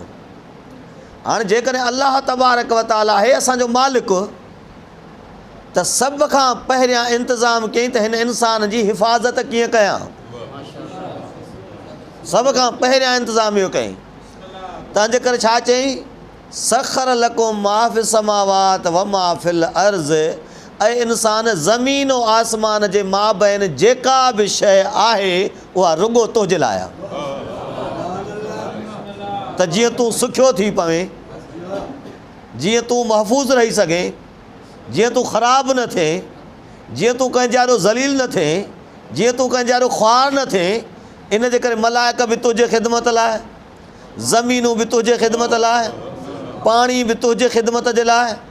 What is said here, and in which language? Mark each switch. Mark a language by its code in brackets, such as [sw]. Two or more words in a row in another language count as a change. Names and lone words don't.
[sd] हाणे जेकॾहिं [ar] الله تبارك وتعالى [sd] आहे असांजो मालिक, त सभ खां पहिरियां इंतिज़ाम कयईं त हिन इंसान जी हिफ़ाज़त कीअं कयां। सभ खां पहिरियां इंतिज़ाम इहो कयईं। तंहिंजे करे छा चयईं, [ar] سخر لكم ما في السماوات وما في الأرض, [sd] ऐं इंसान ज़मीन ऐं आसमान जे माबैन जेका बि शइ आहे उहा रुॻो तुंहिंजे लाइ आहे। त जीअं तूं सुखियो थी पवे, जीअं तूं महफ़ूज़ रही सघे, जीअं तूं ख़राबु न थिए, जीअं तूं कंहिं जहिड़ो ज़लील न थिए, जीअं तूं कंहिं जहिड़ो ख़्वार न थिए, इन जे करे मलाइक बि तुंहिंजे ख़िदमत लाइ, ज़मीनूं बि तुंहिंजे ख़िदमत लाइ, पाणी बि तुंहिंजे ख़िदमत जे लाइ।